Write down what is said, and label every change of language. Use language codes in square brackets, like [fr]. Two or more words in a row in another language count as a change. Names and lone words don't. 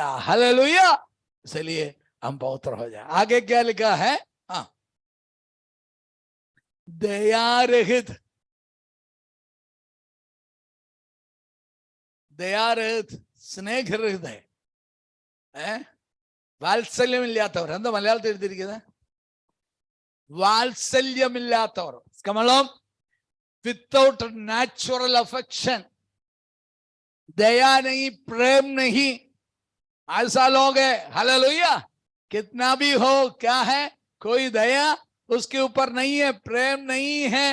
[hi] हालेलुया। इसलिए हम पवित्र हो जाए। आगे क्या लिखा है? दया रहित, दया रहित, स्नेह रहित है, [ml] വാത്സല്യമില്ലാത്തവർ. എന്താ മലയാളത്തിൽ എഴുതിയിരിക്കുന്നത്? വാത്സല്യമില്ലാത്തവർ. [en] without natural affection, [hi] दया नहीं, प्रेम नहीं, ऐसा लोग है। हालेलुया। कितना भी हो, क्या है? कोई दया उसके ऊपर नहीं है, प्रेम नहीं है।